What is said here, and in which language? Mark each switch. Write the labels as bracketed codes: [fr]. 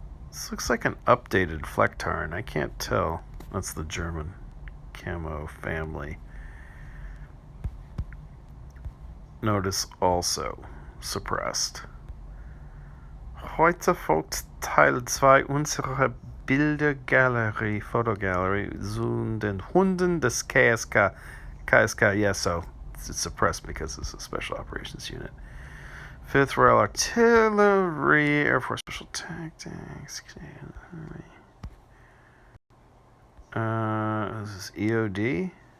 [en] This looks like an updated Flecktarn. I can't tell. That's the German camo family. Notice also suppressed. [de] Heute folgt Teil 2 unserer Bildergalerie, Photogalerie zu den Hunden des KSK. [en] KSK, yeah, so it's suppressed because it's a Special Operations Unit. 5th Royal Artillery, Air Force Special Tactics. This is EOD.